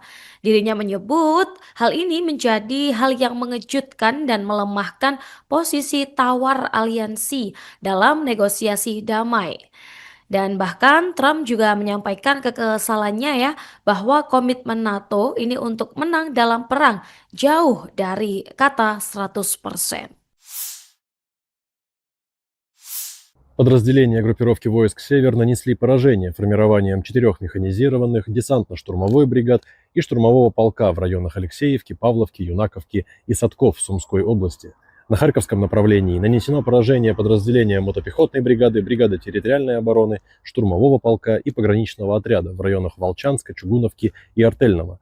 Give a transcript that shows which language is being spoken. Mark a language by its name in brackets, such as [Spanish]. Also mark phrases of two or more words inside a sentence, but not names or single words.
[Indonesian] Dirinya menyebut hal ini menjadi hal yang mengejutkan dan melemahkan posisi tawar aliansi dalam negosiasi damai. Dan bahkan Trump juga menyampaikan kekesalannya ya bahwa komitmen NATO ini untuk menang dalam perang jauh dari kata 100%. [Russian] Подразделения группировки войск «Север» нанесли поражение формированием 4 механизированных, десантно-штурмовой бригад и штурмового полка в районах Алексеевки, Павловки, Юнаковки и Садков в Сумской области. На Харьковском направлении нанесено поражение подразделения мотопехотной бригады, бригады территориальной обороны, штурмового полка и пограничного отряда в районах Волчанска, Чугуновки и Артельного.